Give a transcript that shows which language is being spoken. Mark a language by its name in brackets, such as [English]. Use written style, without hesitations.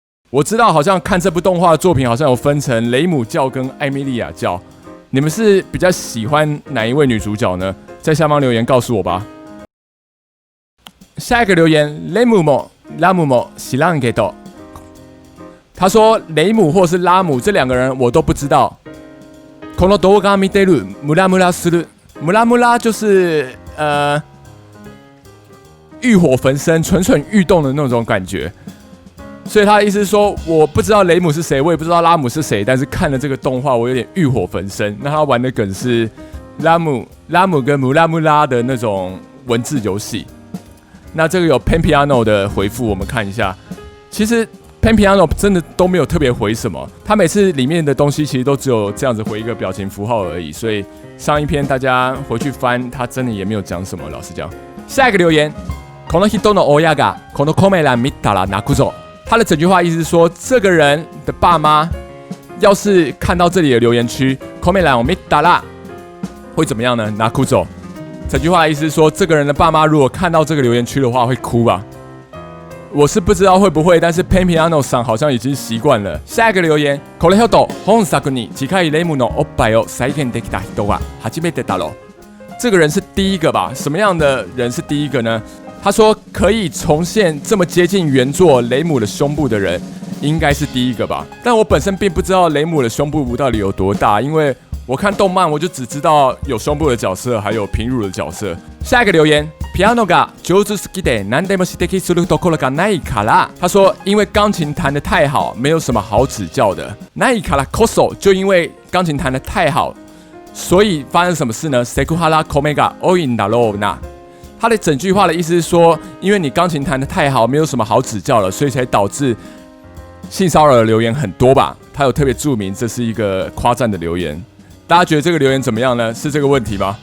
[Chinese] 我知道好像看这部动画的作品好像有分成雷姆教跟艾米莉亚教，你们是比较喜欢哪一位女主角呢？在下方留言告诉我吧。下一个留言， [Japanese] 雷姆も拉姆も知らんけど。 [Chinese] 他说雷姆或是拉姆这两个人我都不知道。 [Japanese] この動画見てるムラムラする， [Chinese] ムラムラ就是欲火焚身、蠢蠢欲动的那种感觉。所以他的意思是说，我不知道雷姆是谁，我也不知道拉姆是谁，但是看了这个动画，我有点欲火焚身。那他玩的梗是拉姆跟姆拉姆拉的那种文字游戏。那这个有 Pen Piano 的回复，我们看一下。其实 Pen Piano 真的都没有特别回什么，他每次里面的东西其实都只有这样子回一个表情符号而已。所以上一篇大家回去翻，他真的也没有讲什么。老实讲，下一个留言， [Japanese] この人の親がこのコメ欄見たら泣くぞ。 [Chinese] 他的整句话意思是说，这个人的爸妈要是看到这里的留言区， [Japanese] コメ欄を見たら [Chinese] 会怎么样呢？拿哭走。整句话的意思是说，这个人的爸妈如果看到这个留言区的话，会哭吧？我是不知道会不会，但是 Pampiano 桑好像已经习惯了。下一个留言， [Japanese] これほど本作に近いレムのおっぱいを再現できた人は初めてだろう。 [Chinese] 这个人是第一个吧？什么样的人是第一个呢？他说可以重现这么接近原作雷姆的胸部的人，应该是第一个吧？但我本身并不知道雷姆的胸部到底有多大，因为我看动漫我就只知道有胸部的角色，还有平乳的角色。下一个留言。 [Japanese] ピアノが上手すぎて何でも指摘するところがないから。 [Chinese] 他说，因为钢琴弹得太好，没有什么好指教的。 [Japanese] ないからこそ， [Chinese] 就因为钢琴弹得太好，所以发生什么事呢？ [Japanese] セクハラコメが多いんだろうな。 [Chinese] 他的整句话的意思是说，因为你钢琴弹得太好，没有什么好指教了，所以才导致性骚扰的留言很多吧？他有特别注明这是一个夸赞的留言。大家觉得这个留言怎么样呢？是这个问题吗？